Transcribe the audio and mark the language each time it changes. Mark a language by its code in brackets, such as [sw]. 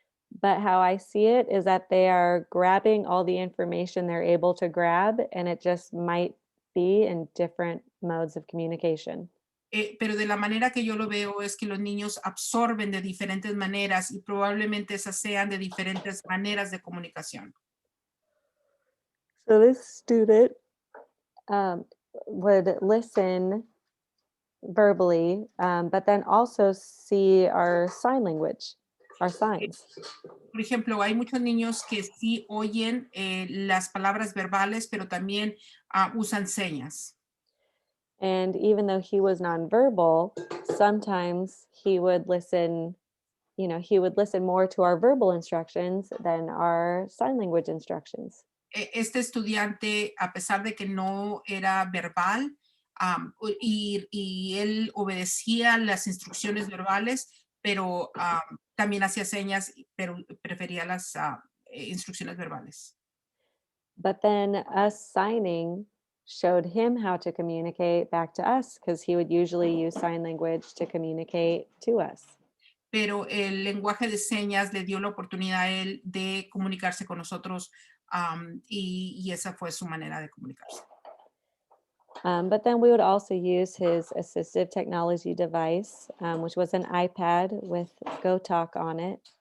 [en] But how I see it is that they are grabbing all the information they're able to grab, and it just might be in different modes of communication. [es] Pero de la manera que yo lo veo es que los niños absorben de diferentes maneras y probablemente esas sean de diferentes maneras de comunicación. [en] So this student would listen verbally, but then also see our sign language, our signs. [es] Por ejemplo, hay muchos niños que sí oyen las palabras verbales, pero también usan señas. [en] And even though he was nonverbal, sometimes he would listen, he would listen more to our verbal instructions than our sign language instructions. [es] Este estudiante, a pesar de que no era verbal y él obedecía las instrucciones verbales, pero también hacía señas, pero prefería las instrucciones verbales. [en] But then us signing showed him how to communicate back to us because he would usually use sign language to communicate to us. [es] Pero el lenguaje de señas le dio la oportunidad a él de comunicarse con nosotros y esa fue su manera de comunicarse. [en] But then we would also use his assistive technology device, which was an iPad with GoTalk on it.